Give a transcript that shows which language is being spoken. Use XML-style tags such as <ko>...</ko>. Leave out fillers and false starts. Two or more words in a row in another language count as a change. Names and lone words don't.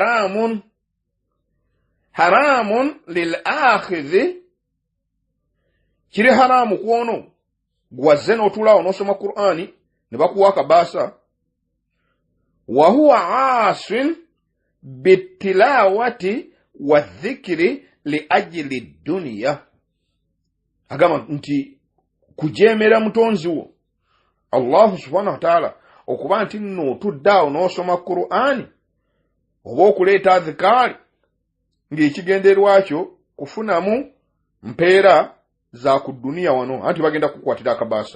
<ar>حرام للآخذ</ar> <lg>kiri haramu kwono gwazze n'otulaawo n'osoma Qur'ani ne bakuwa akabaasa</lg> <ar>وهو عاص بالتلاوة والذكر لأجل الدنيا</ar> <lg>agamba nti kujeemera mutonzi wo Allah</lg> <ar>سبحانه وتعالى</ar> <lg>okuba nti nno otuddaawo n'osoma Qur'ani oba okuleeta azikaali ng'ekigenderwa kyo kufunamu mpeera za ku duniya wano anti bagenda kukwatira akabaasa.</lg>